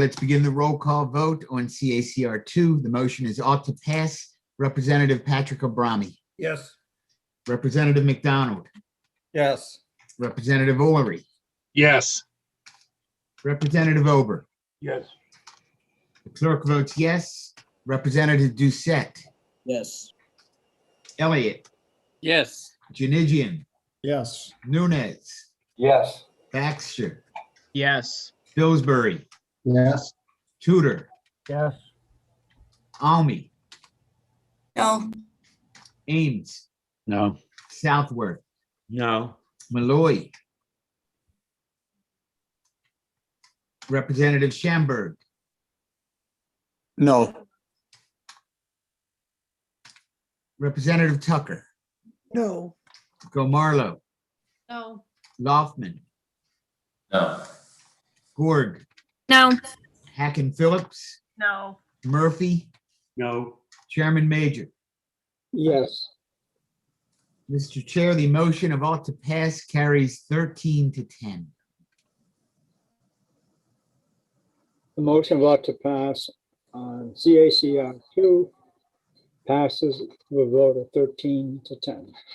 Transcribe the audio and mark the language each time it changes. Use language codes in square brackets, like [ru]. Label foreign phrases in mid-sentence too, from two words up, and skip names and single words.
[en] Let's begin the roll call vote on CACR 2. The motion is ought to pass. Representative Patrick Abrami. Yes. Representative McDonald. Yes. Representative Ullery. Yes. Representative Ober. Yes. The clerk votes yes. Representative Doucette. Yes. Elliott. Yes. Janigian. Yes. Nunes. Yes. Baxter. Yes. Pillsbury. Yes. Tudor. Yes. Almy. No. Ames. No. Southworth. No. Malloy. Representative Schamberg. No. Representative Tucker. No. Gomarlo. No. Loftman. No. Gord. No. Hacken Phillips. No. Murphy. No. Chairman Major. Yes. Mr. Chair, the motion of ought to pass carries 13-10. The motion of ought to pass on CACR 2 passes with a vote of 13-10.